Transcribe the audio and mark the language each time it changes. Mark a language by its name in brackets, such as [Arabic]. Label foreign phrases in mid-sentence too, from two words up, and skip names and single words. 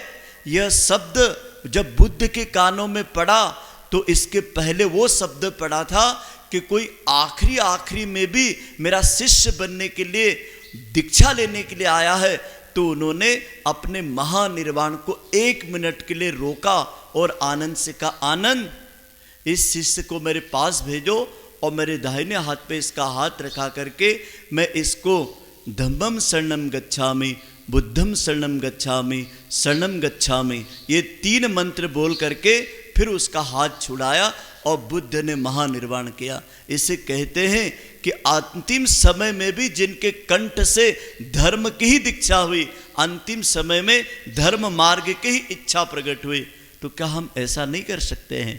[Hindi] यह शब्द जब बुद्ध के कानों में पड़ा तो इसके पहले वो शब्द पड़ा था कि कोई आखिरी में भी मेरा शिष्य बनने के लिए, दीक्षा लेने के लिए आया है तो उन्होंने अपने महानिर्वाण को 1 मिनट के लिए रोका और आनंद से कहा, आनंद, इस शिष्य को मेरे पास भेजो और मेरे दाहिने हाथ पे इसका हाथ रखा करके मैं इसको [Pali] धम्मम शरणम गच्छामि, बुद्धम शरणम गच्छामि, शरणम गच्छामि, [Hindi] ये 3 मंत्र बोल करके फिर उसका हाथ छुड़ाया और बुद्ध ने महानिर्वाण किया। इसे कहते हैं कि अंतिम समय में भी जिनके कंठ से धर्म की ही दीक्षा हुई, अंतिम समय में धर्म मार्ग की ही इच्छा प्रकट हुई, तो क्या हम ऐसा नहीं कर सकते हैं?